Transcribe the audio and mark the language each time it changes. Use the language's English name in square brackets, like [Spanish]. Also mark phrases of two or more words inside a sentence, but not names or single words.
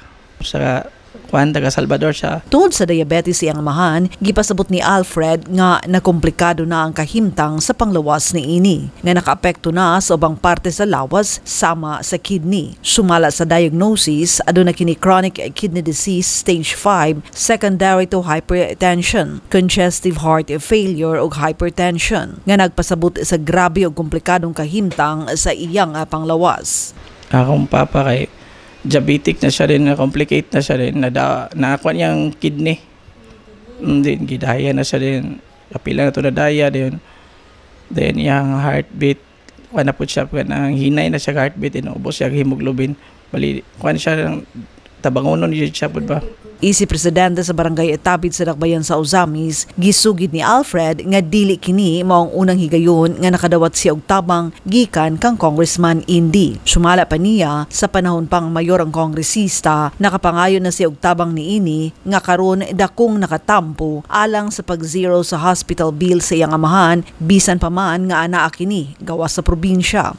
[Cebuano] Sa Juan, taga Salvador siya. Tungod sa diabetes iyang amahan, gipasabot ni Alfred nga nakomplikado na ang kahimtang sa panglawas ni ini, nga nakaapekto na sa ubang parte sa lawas sama sa kidney. Sumala sa diagnosis, aduna kini [English] chronic kidney disease stage 5 secondary to hypertension, congestive heart failure [Cebuano] ug hypertension, nga nagpasabot sa grabe ug komplikadong kahimtang sa iyang panglawas. Akong papa kay diabetic na siya rin, na-complicate na siya rin, nakakuha niyang kidney. Then, gidaya na siya rin, kapila na ito na daya din. Then, yung heartbeat, kuha na po siya, hinay na siya heartbeat, inubos siya hemoglobin. Bali, kuha na siya, tabangonon niya siya po ba? Isi presidente sa barangay Etabid sa Dakbayan sa Ozamis, gisugid ni Alfred nga dili kini maong unang higayon nga nakadawat siya og tabang gikan kang Congressman Indy. Sumala pa niya sa panahon pang mayor ang kongresista, nakapangayon na siya og tabang niini nga karon dakong nakatampo alang sa pag-zero sa hospital bill sa iyang amahan bisan pa man nga anaa kini gawas sa probinsya.